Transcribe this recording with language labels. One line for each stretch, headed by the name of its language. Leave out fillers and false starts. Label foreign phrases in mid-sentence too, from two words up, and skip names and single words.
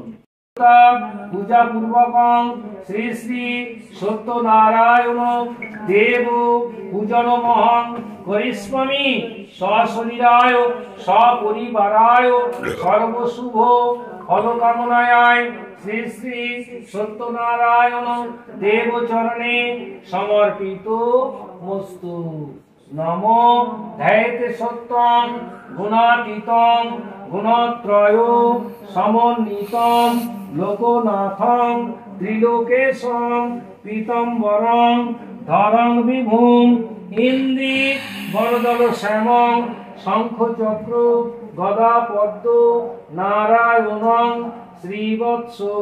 Sanskrit: পূজা পূর্বকং শ্রী শ্রী সত্যনারায়ণ দেব পূজনমহং করিষ্যামি সশরীরায় সপরিবারায় সর্বশুভ ফলকামনায় শ্রী শ্রী সত্যনারায়ণ দেব চরণে সমর্পিত মস্তু। নম ধ্যায়তে সত্যং গুণাতীতং গুণত্রয় সমন্বিতং লোকনাথং ত্রিলোকেশং পীতম্বরং ধরং বিভুং ইন্দি বরদল শ্যামং শঙ্খচক্র গদা পদ্ম নারায়ণং শ্রীবৎস